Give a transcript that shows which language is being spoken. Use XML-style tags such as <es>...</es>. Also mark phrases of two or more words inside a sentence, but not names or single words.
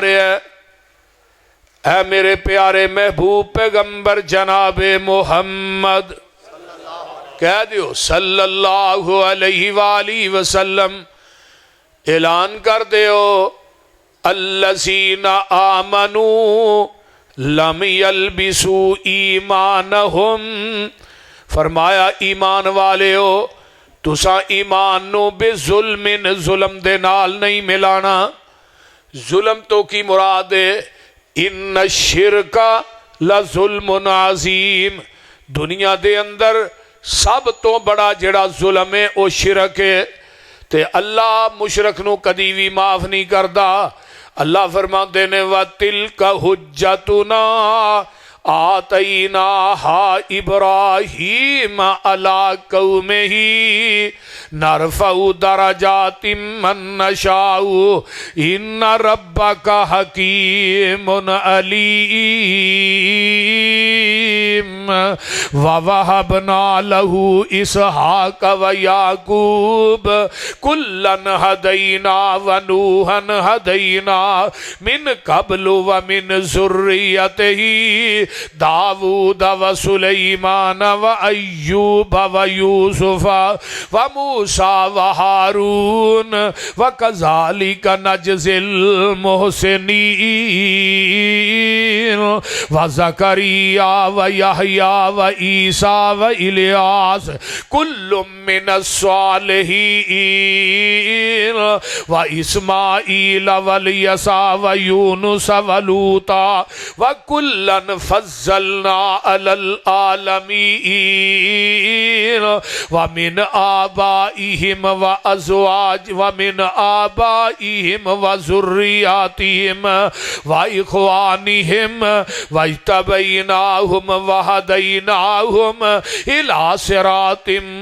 <pa>رہے ہے، اے میرے پیارے محبوب پیغمبر جناب محمد، کہہ دیو</pa> <ar>صلی اللہ علیہ وآلہ وسلم،</ar> <pa>اعلان کر دیو</pa> <ar>الذین آمنوا لم یلبسوا ایمانہم،</ar> <pa>فرمایا ایمان والے ہو تساں ایمان نو بے ظلم دے نال نہیں ملانا۔ ظلم تو کی مراد ہے،</pa> <ar>ان الشرک لظلم عظیم،</ar> <pa>دنیا دے اندر سب تو بڑا جڑا ظلم ہے او شرک ہے، تے اللہ مشرک نو کدی بھی معاف نہیں کردا۔ اللہ فرماندے نے</pa> <ar>وَتِلْكَ حُجَّتُنَا آتَيْنَاهَا إِبْرَاهِيمَ عَلَىٰ قَوْمِهِ نَرْفَعُ دَرَجَاتٍ مَّن نَّشَاءُ إِنَّ رَبَّكَ حَكِيمٌ عَلِيمٌ وَوَهَبْنَا لَهُ إِسْحَاقَ وَيَعْقُوبَ كُلًّا هَدَيْنَا وَنُوحًا هَدَيْنَا مِن قَبْلُ وَمِن ذُرِّيَّتِهِ داود و سلیمان و ایوب و یوسف و موسیٰ و ہارون و کذالک نجزی المحسنین و زکریا و یحییٰ و عیسیٰ و الیاس کل من الصالحین و إسماعيل واليسع و يونس و لوطا و كلا فضلنا على العالمين و من آبائهم و أزواج و من آبائهم و ذرياتهم و إخوانهم و اجتبيناهم و هديناهم إلى صراط</ar>